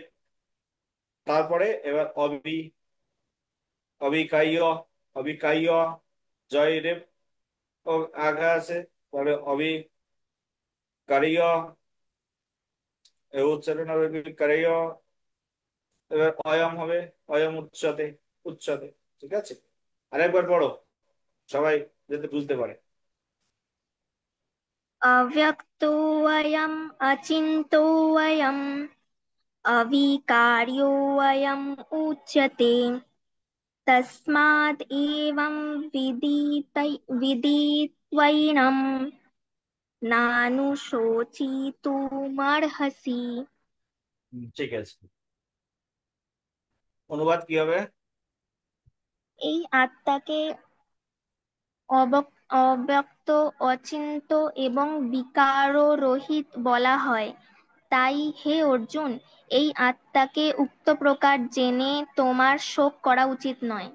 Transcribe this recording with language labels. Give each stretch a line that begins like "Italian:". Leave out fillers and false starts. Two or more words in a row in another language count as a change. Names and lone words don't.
Bangla: তারপরে এবার অবিকাইয়, অবিকাইয়, জয় রেপ আগে আছে, তাহলে অবিকারিয়, এই উচ্চারণ হবে বিকারিয়। এবার অয়ম হবে, অয়ম উচ্চতে, উচ্চতে, ঠিক আছে। আরেকবার পড়ো, সবাই যাতে বুঝতে পারে।
Sanskrit: अव्यक्तोऽयम् अचिन्तोऽयम् अविकार्योऽयम् उच्यते तस्माद् एवं विदित्वैनं नानुशोचितुमर्हसि।
Bangla: ঠিক আছে, অনুবাদ কি হবে? এই আত্মাকে অব্যক্ত, অচিন্ত এবং বিকাররহিত বলা হয়। তাই হে অর্জুন, এই আত্মাকে উক্ত প্রকার জেনে তোমার শোক করা উচিত নয়।